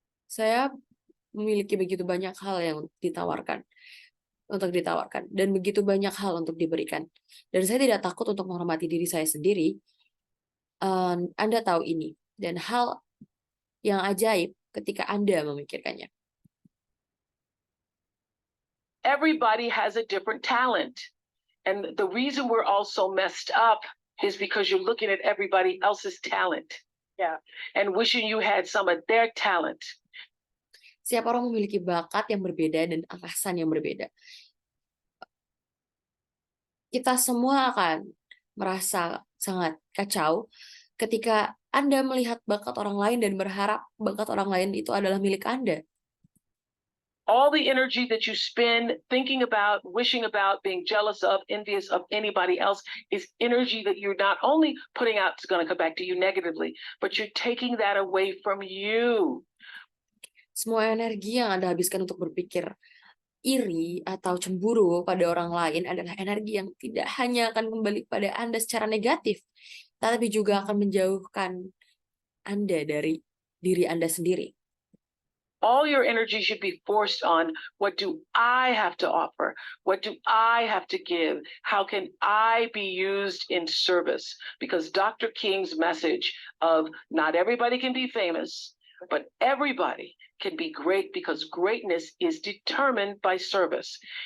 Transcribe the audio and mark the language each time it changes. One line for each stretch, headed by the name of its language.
Indonesian: Saya memiliki begitu banyak hal yang untuk ditawarkan dan begitu banyak hal untuk diberikan. Dan saya tidak takut untuk menghormati diri saya sendiri. Anda tahu ini dan hal yang ajaib ketika Anda memikirkannya.
English: Everybody has a different talent. And the reason we're all so messed up is because you're looking at everybody else's talent. Yeah. And wishing you had some of their talent.
Indonesian: Setiap orang memiliki bakat yang berbeda dan alasan yang berbeda. Kita semua akan merasa sangat kacau ketika Anda melihat bakat orang lain dan berharap bakat orang lain itu adalah milik Anda.
English: All the energy that you spend thinking about, wishing about, being jealous of, envious of anybody else is energy that you're not only putting out, it's going to come back to you negatively, but you're taking that away from you.
Indonesian: Semua energi yang Anda habiskan untuk berpikir iri atau cemburu pada orang lain adalah energi yang tidak hanya akan kembali pada Anda secara negatif, tapi juga akan menjauhkan Anda dari diri Anda sendiri.
English: All your energy should be forced on what do I have to offer? What do I have to give? How can I be used in service? Because Dr. King's message of not everybody can be famous, but everybody can be great because greatness is determined by service.